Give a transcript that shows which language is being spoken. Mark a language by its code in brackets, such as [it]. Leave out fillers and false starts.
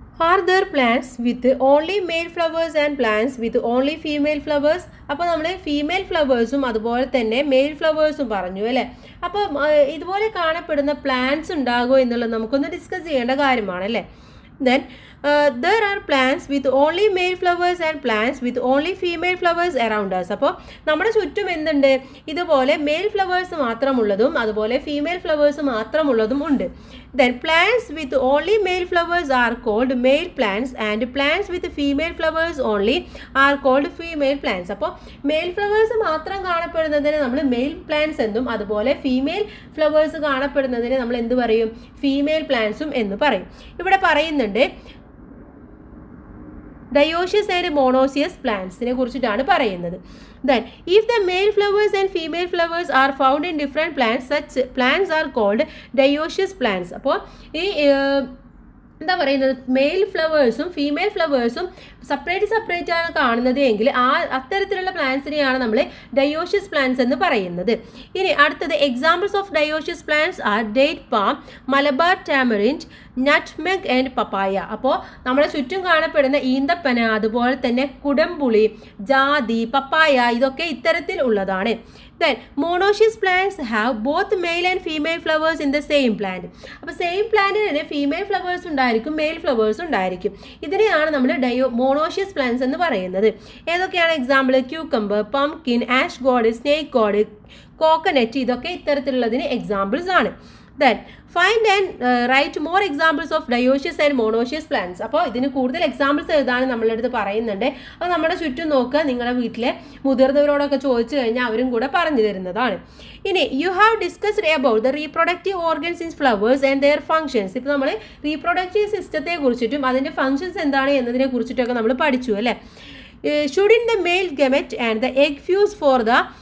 [en] Are there plants with only male flowers and plants with only female flowers. [ml] അപ്പോൾ നമ്മൾ female ഫ്ലവേഴ്സും അതുപോലെ തന്നെ mail ഫ്ലവേഴ്സും പറഞ്ഞു അല്ലേ. അപ്പോൾ ഇതുപോലെ കാണപ്പെടുന്ന പ്ലാന്റ്സ് ഉണ്ടാകുമോ എന്നുള്ളത് നമുക്കൊന്ന് ഡിസ്കസ് ചെയ്യേണ്ട കാര്യമാണ് അല്ലേ. [en] Then there are plants with only male flowers and plants with only female flowers around us. [ml] അപ്പോൾ നമ്മുടെ ചുറ്റും എന്തുണ്ട്? ഇതുപോലെ മെയിൽ ഫ്ലവേഴ്സ് മാത്രമുള്ളതും അതുപോലെ ഫീമെയിൽ ഫ്ലവേഴ്സ് മാത്രമുള്ളതും ഉണ്ട്. [en] Then plants with only male flowers are called male plants and plants with female flowers only are called female plants. [ml] അപ്പോൾ mail flowers മാത്രം കാണപ്പെടുന്നതിനെ നമ്മൾ മെയിൽ പ്ലാന്റ്സ് എന്നും അതുപോലെ ഫീമെയിൽ ഫ്ലവേഴ്സ് കാണപ്പെടുന്നതിനെ നമ്മൾ എന്ത് പറയും? ഫീമെയിൽ പ്ലാന്റ്സും എന്ന് പറയും. ഇവിടെ പറയുന്നുണ്ട് ഡയോഷ്യസ് ആൻഡ് മോണോസിയസ് പ്ലാന്റ്സിനെ കുറിച്ചിട്ടാണ് പറയുന്നത്. [en] Then, if the male flowers and female flowers are found in different plants, such plants are called dioecious plants. [ml] അപ്പോൾ ഈ എന്താ പറയുന്നത്? മെയിൽ ഫ്ലവേഴ്സും ഫീമെയിൽ ഫ്ലവേഴ്സും സെപ്പറേറ്റ് ആണ് കാണുന്നത് എങ്കിൽ അത്തരത്തിലുള്ള പ്ലാന്റ്സിനെയാണ് നമ്മൾ ഡയോഷ്യസ് പ്ലാന്റ്സ് എന്ന് പറയുന്നത്. ഇനി അടുത്തത് [en] Examples of dioecious plants are date palm, Malabar tamarind, nutmeg and papaya. [ml] അപ്പോൾ നമ്മുടെ ചുറ്റും കാണപ്പെടുന്ന ഈന്തപ്പന, അതുപോലെ തന്നെ കുടംപുളി, ജാതി, പപ്പായ, ഇതൊക്കെ ഇത്തരത്തിൽ ഉള്ളതാണ്. [en] Then monoecious plants have both male and female flowers in the same plant. [ml] അപ്പോൾ സെയിം പ്ലാന്റിന് തന്നെ ഫീമെയിൽ ഫ്ലവേഴ്സ് ഉണ്ടായിരിക്കും, മെയിൽ ഫ്ലവേഴ്സ് ഉണ്ടായിരിക്കും. ഇതിനെയാണ് നമ്മൾ മോണോഷ്യസ് പ്ലാന്റ്സ് എന്ന് പറയുന്നത്. ഏതൊക്കെയാണ് example? ക്യൂക്കംബർ, pumpkin, ash God, snake God, coconut, ഇതൊക്കെ ഇത്തരത്തിലുള്ളതിന് എക്സാമ്പിൾസ് ആണ്. [en] Then find and write more examples of dioecious and monoecious plants. [ml] അപ്പോൾ ഇതിന് കൂടുതൽ എക്സാമ്പിൾസ് എഴുതാൻ നമ്മളുടെ അടുത്ത് പറയുന്നുണ്ട്. അപ്പോൾ നമ്മുടെ ചുറ്റും നോക്കുക, നിങ്ങളുടെ വീട്ടിലെ മുതിർന്നവരോടൊക്കെ ചോദിച്ചു കഴിഞ്ഞാൽ അവരും കൂടെ പറഞ്ഞു തരുന്നതാണ്. [en] ഇനി you have discussed about the reproductive organs in flowers and their functions. [ml] ഇപ്പോൾ നമ്മൾ റീപ്രൊഡക്റ്റീവ് സിസ്റ്റത്തെ കുറിച്ചിട്ടും അതിൻ്റെ ഫങ്ഷൻസ് എന്താണ് എന്നതിനെ കുറിച്ചിട്ടൊക്കെ നമ്മൾ പഠിച്ചു അല്ലേ. [en] Shouldn't the male gamete and the egg fuse for the